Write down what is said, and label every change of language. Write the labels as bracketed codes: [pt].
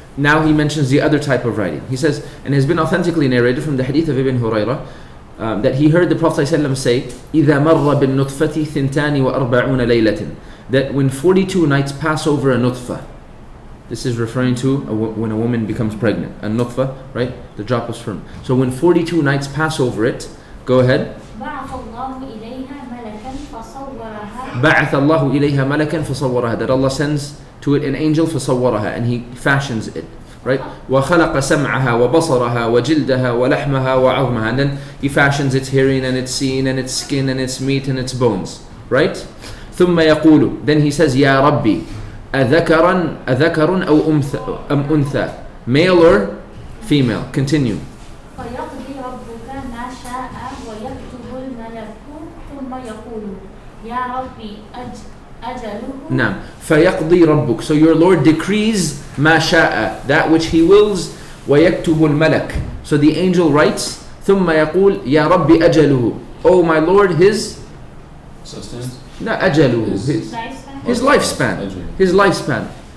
[en] Now he mentions the other type of writing. He says, and it has been authentically narrated from the hadith of Ibn Hurairah, that he heard the Prophet ﷺ say, [ar] إذا مر بالنطفة 42 ليلة, [en] that when 42 nights pass over a nutfa, this is referring to when a woman becomes pregnant, a nutfa, right? The drop of sperm. So when 42 nights pass over it, go ahead. [ar] بعث الله إليها ملكا فصورها. بعث الله إليها ملكا فصورها, [en] that Allah sends to it an angel [ar] فصورها, [en] and he fashions it, right? [ar] وخلق سمعها وبصرها وجلدها ولحمها وعظمها, [en] and then he fashions its hearing and its seeing and its skin and its meat and its bones, right? [ar] ثم يقول, [en] then he says, [ar] يا ربي أذكر أو أنثى, [en] male or female. Continue. [ar] فيقضي ربك ما شاء ويكتب الملك ثم يقول يا ربي أجله. نعم. فيقضي ربك, [en] so your Lord decrees [ar] ما شاء, [en] that which he wills, [ar] ويكتب الملك, [en] so the angel writes, [ar] ثم يقول يا ربي أجله, [en] oh my Lord, his sustenance? [ar] لا أجله, [en] his lifespan. His lifespan.